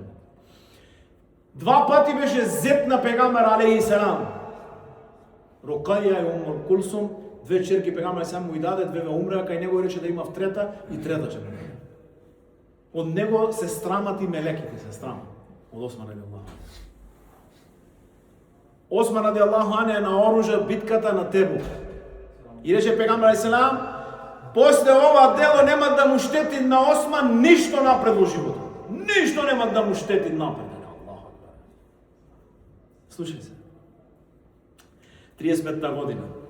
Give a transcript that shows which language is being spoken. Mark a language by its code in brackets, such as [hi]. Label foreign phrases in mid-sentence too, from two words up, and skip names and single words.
[mk] 2 пати беше зет на Пегамбар [ar] عليه السلام. [mk] Рукаја и Умул Кулсум, 2 черки Пегамбар сам му и даде, 2 умреа, кај него рече да имав трета и трета ќе биде. Од него се страмат и мелеките, се страмат. Од Осман [ar] رضي الله. [mk] Осман [ar] رضي الله [mk] е на оружје битката на Тебук. И рече Пегамбар [ar] عليه السلام, [mk] после ова дело нема да му штети на Осман ништо напред во животот. Ништо нема да му штети напред. Слушај се. 35-та година.